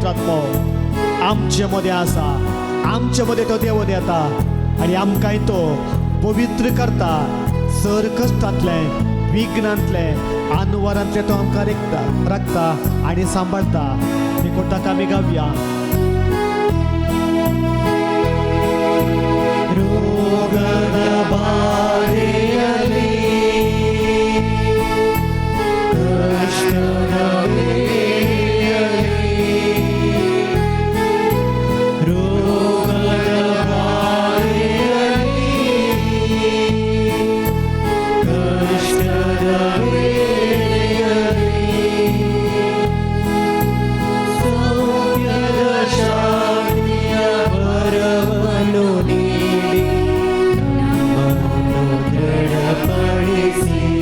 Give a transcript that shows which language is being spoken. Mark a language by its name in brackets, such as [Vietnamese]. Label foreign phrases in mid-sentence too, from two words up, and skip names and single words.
[Konkani] आत्मो आमचे मध्ये आसा आमचे मध्ये तो देवून येता आनी आमकांय तो पवित्र करता सर कश्टांतले विघ्नांतले आनवारांतले तो आमकां राखता आनी सांबाळता देखून ताका आमी गावया [Kannada] रोगದ ಬಾಧೆಯಲ್ಲಿ ಕಷ್ಟದ ವೇಳೆಯಲ್ಲಿ ರೋಗದ ಬಾಧೆಯಲ್ಲಿ ಕಷ್ಟದ ವೇಳೆಯಲ್ಲಿ ಸೌಖ್ಯದ ಶಾಂತಿಯ ವರವನ್ನು ನೀಡಿ ನಮ್ಮನ್ನು ದೃಢಪಡಿಸಿ